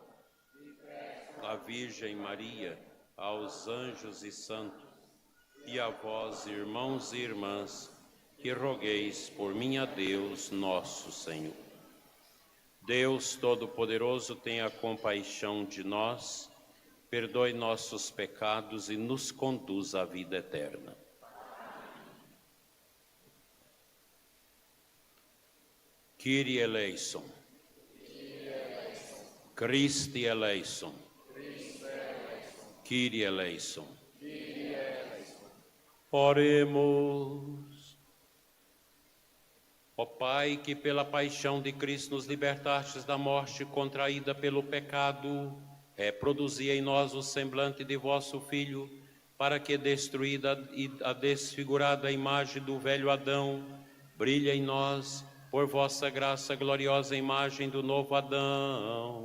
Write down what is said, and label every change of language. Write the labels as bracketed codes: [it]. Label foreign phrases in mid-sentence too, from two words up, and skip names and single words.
[pt] À Virgem Maria, aos anjos e santos, e a vós, irmãos e irmãs, que rogueis por mim a Deus, nosso Senhor. Deus Todo-Poderoso, tenha compaixão de nós, perdoe nossos pecados e nos conduz à vida eterna. [el] Kyrie eleison. Christi eleison. Kyrie eleison. [pt] Oremos. Ó Pai, que pela paixão de Cristo nos libertastes da morte contraída pelo pecado, produzi em nós o semblante de vosso Filho, para que, destruída e a desfigurada imagem do velho Adão, brilhe em nós, por vossa graça, gloriosa imagem do novo Adão.